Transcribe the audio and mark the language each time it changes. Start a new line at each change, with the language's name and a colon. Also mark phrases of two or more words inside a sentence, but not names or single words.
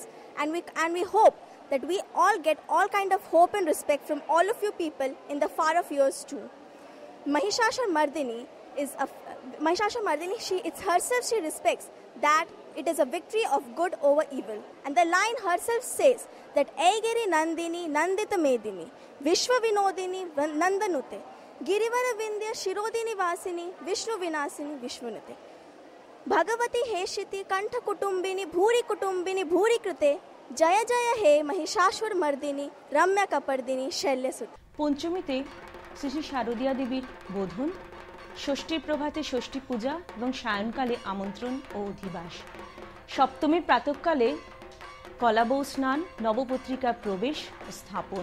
English: And we hope that we all get all kind of hope and respect from all of you people in the far off years too. Mahishashur-Mardini, it's herself she respects that it is a victory of good over evil. And the line herself says that
Sanskrit: अयिगिरि नन्दिनि नन्दित मेदिनि विश्व विनोदिनि नन्दनुते गिरिवर विन्ध्य शिरोदिनि वासिनि विष्णु विनासिनि विश्वनुते भगवति हेशिति कण्ठ कुटुम्बिनि भूरि कृते জয় জয় হে মহিষাসুর মর্দিনী রম্যা কপর্দিনী শৈল্যসুত।
Bangla: পঞ্চমীতে শ্রী শ্রী শারদীয়া দেবীর বোধন ষষ্ঠীর প্রভাতে ষষ্ঠী পূজা এবং সায়ংকালে আমন্ত্রণ ও অধিবাস। সপ্তমীর প্রাতঃকালে কলাবৌ স্নান, নবপত্রিকার প্রবেশ ও স্থাপন।